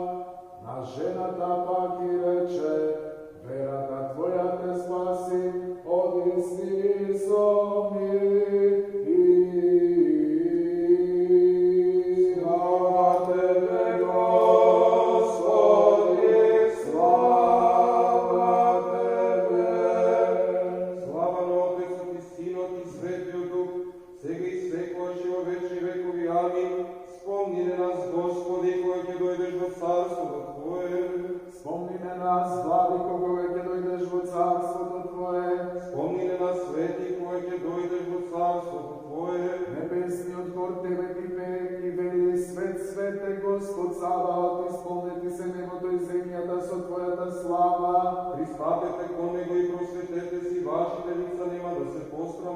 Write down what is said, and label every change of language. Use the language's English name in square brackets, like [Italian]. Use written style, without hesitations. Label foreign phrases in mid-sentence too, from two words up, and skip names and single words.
[Macedonian] На жената пак и рече, верата твоја те спаси, одисни со ми. Слава тебе, Господи, слава тебе. Slava na Otецу и Синот и Светиот Дух, сега и секогаш и во вечни векови. Амин. Спомни на нас, Господи, кога ќе дојдеш во царството Твое. Спомни на нас, Владико, кога ќе дојдеш во царството Твое. Спомни на нас, Свети, кога ќе дојдеш во царството Твое. Небесниот хор Тебе ти пее и вели, свет, свете, Господ Саваот, исполнети се небото и земјата со Твојата слава. Пристапете кон Него и просветете си, вашите лица нема да се посрамат.